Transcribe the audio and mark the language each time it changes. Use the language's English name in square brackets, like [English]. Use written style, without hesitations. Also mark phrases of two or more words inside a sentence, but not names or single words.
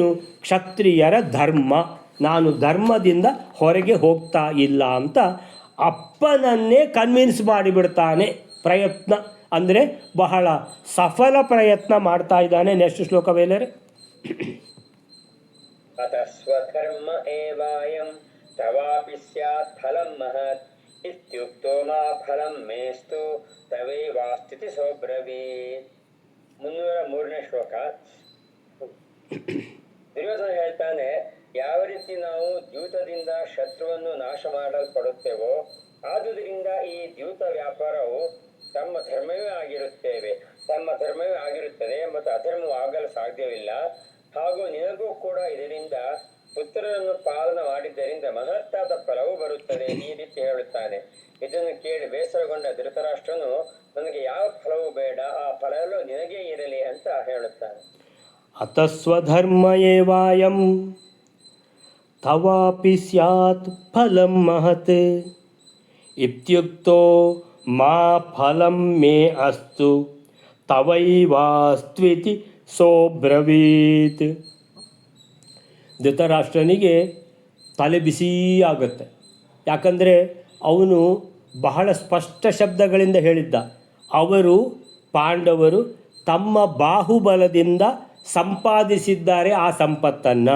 [Kannada] ಕ್ಷತ್ರಿಯರ ಧರ್ಮ, ನಾನು ಧರ್ಮದಿಂದ ಹೊರಗೆ ಹೋಗ್ತಾ ಇಲ್ಲ ಅಂತ ಅಪ್ಪನನ್ನೇ ಕನ್ವಿನ್ಸ್ ಮಾಡಿಬಿಡ್ತಾನೆ. ಪ್ರಯತ್ನ ಅಂದರೆ ಬಹಳ ಸಫಲ ಪ್ರಯತ್ನ ಮಾಡ್ತಾ ಇದ್ದಾನೆ. ನೆಕ್ಸ್ಟ್ ಶ್ಲೋಕ ವೇಲರೆ. [Sanskrit] ಅತಃ ಸ್ವಧರ್ಮ ಏವಾಯಂ ತವಾಪಿ ಸ್ಯಾತ್ ಫಲಂ ಮಹತ್ ಇತ್ಯುಕ್ತೋ ಮಾ ಫಲಂ ಮೇಸ್ತು ತವೈವಾಸ್ಥಿತಿ ಸೋಬ್ರವೀತ್. [Kannada] 303ನೇ ಶ್ಲೋಕ. ದುರ್ಯೋಧನ ಹೇಳ್ತಾನೆ, ಯಾವ ರೀತಿ ನಾವು ದ್ಯೂತದಿಂದ ಶತ್ರುವನ್ನು ನಾಶ ಮಾಡಲ್ಪಡುತ್ತೇವೋ ಆದುದರಿಂದ ಈ ದ್ಯೂತ ವ್ಯಾಪಾರವು ತಮ್ಮ ಧರ್ಮವೇ ಆಗಿರುತ್ತದೆ ಮತ್ತು ಅಧರ್ಮವಾಗಲು ಸಾಧ್ಯವಿಲ್ಲ. ಹಾಗೂ ನಿನಗೂ ಕೂಡ ಇದರಿಂದ ಪುತ್ರರನ್ನು ಪಾಲನ ಮಾಡಿದ್ದರಿಂದ ಮಹತ್ತಾದ ಫಲವು ಬರುತ್ತದೆ, ಈ ರೀತಿ ಹೇಳುತ್ತಾನೆ. ಇದನ್ನು ಕೇಳಿ ಬೇಸರಗೊಂಡ ಧೃತರಾಷ್ಟ್ರನು, ನನಗೆ ಯಾವ ಫಲವೂ ಬೇಡ, ಆ ಫಲವು ನಿನಗೇ ಇರಲಿ ಅಂತ ಹೇಳುತ್ತಾನೆ. [Sanskrit] ಅತಸ್ವಧರ್ಮ ಏವಾಯಂ ತವಾಪಿ ಸ್ಯಾತ್ ಫಲಂ ಮಹತ್ ಇತ್ಯುಕ್ತೋ ಮಾ ಫಲಂ ಮೇ ಅಸ್ತು ತವೈವಾಸ್ತ್ವಿತಿ ಸೋಬ್ರವೀತ್. [Kannada] ಧೃತರಾಷ್ಟ್ರನಿಗೆ ತಲೆ ಬಿಸಿ ಆಗುತ್ತೆ. ಯಾಕಂದರೆ ಅವನು ಬಹಳ ಸ್ಪಷ್ಟ ಶಬ್ದಗಳಿಂದ ಹೇಳಿದ್ದ, ಅವರು ಪಾಂಡವರು ತಮ್ಮ ಬಾಹುಬಲದಿಂದ ಸಂಪಾದಿಸಿದ್ದಾರೆ ಆ ಸಂಪತ್ತನ್ನು.